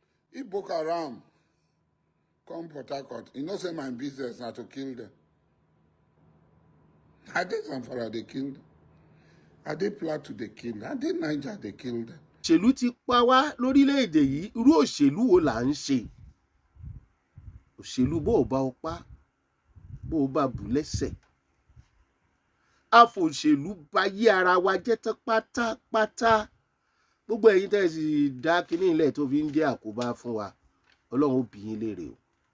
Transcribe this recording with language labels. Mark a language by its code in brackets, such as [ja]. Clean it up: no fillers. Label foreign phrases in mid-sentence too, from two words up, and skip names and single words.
[pcm] If Boko Haram come Port Harcourt, you know say my business na to kill them. I dey Zamfara they killed them. I dey Plateau they killed them. I dey Niger they killed them. [yo] Òṣèlú ti pa wá lórílẹ̀‐èdè yìí, irú òṣèlú wo là ń ṣe? Òṣèlú bó o bá o pa, bó o bá bù lẹ́sẹ̀. Àfòṣèlú bá yí ara wa jẹ́ tán pátápátá. Gbogbo ẹ̀yin tẹ́ sì dá kínní ilẹ̀ tó fi ń jẹ́ àkóbá fún wa, Ọlọ́run ó bi yín léèrè o.